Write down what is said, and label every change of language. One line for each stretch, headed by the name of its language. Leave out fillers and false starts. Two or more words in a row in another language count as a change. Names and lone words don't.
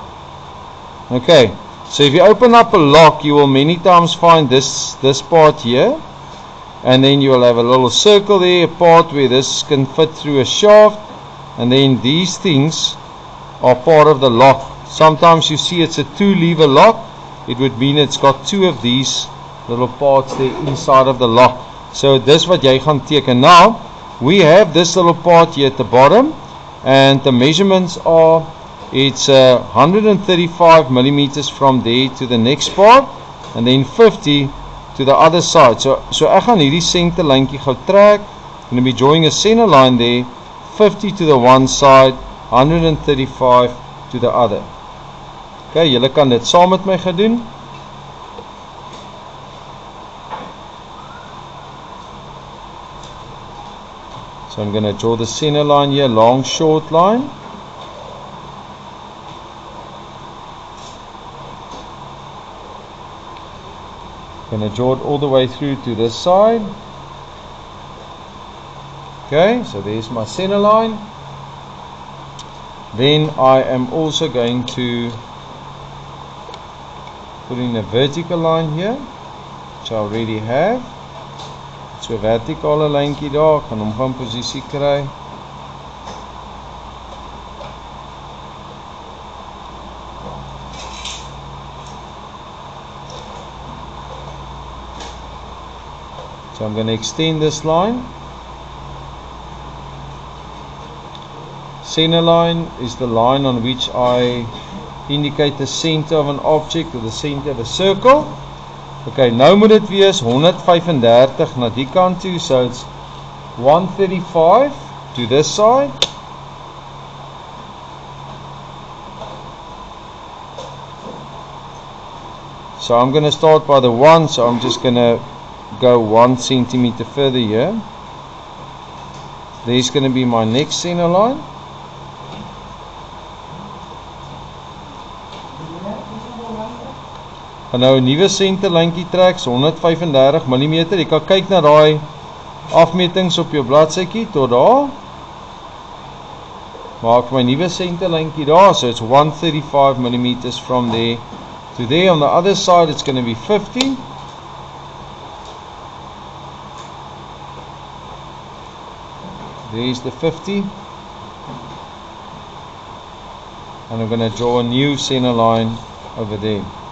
English: Okay, so if you open up a lock, you will many times find this part here, and then you will have a little circle there, a part where this can fit through a shaft, and then these things are part of the lock. Sometimes you see it's a 2-lever lock. It would mean it's got 2 of these little parts there inside of the lock. So this what
Afrikaans: jy gaan teken.
English: Now we have this little part here at the bottom, and the measurements are, it's 135 millimeters from there to the next part, and then 50 to the other side.
Afrikaans: So ek gaan hierdie center lyntjie gou trek.
English: I'm going to be drawing a center line there, 50 to the one side, 135 to the other.
Afrikaans: Okay, julle kan dit saam met my gedoen.
English: So I'm going to draw the center line here, long short line. I'm going to draw it all the way through to this side. Okay, so there's my center line. Then I am also going to put in a vertical line here, which I already have.
Afrikaans: So 'n vertikale lyntjie daar, kan hom van posisie kry.
English: So I'm going to extend this line. Center line is the line on which I indicate the center of an object, or the center of a circle.
Afrikaans: Okay, nou moet dit wees 135 na die kant toe,
English: so it's 135 to this side. So I'm going to start by the 1, so I'm just going to go 1 centimeter further here. There's going to be my next center line.
Afrikaans: En nou 'n nuwe center lyntjie trek, so 135 mm. Jy kan kyk na daai afmetings op jou bladsytjie tot daar. Maak my nuwe center lyntjie daar,
English: so it's 135 mm from there to there. On the other side it's going to be 50. There's the 50. And I'm going to draw a new center line over there.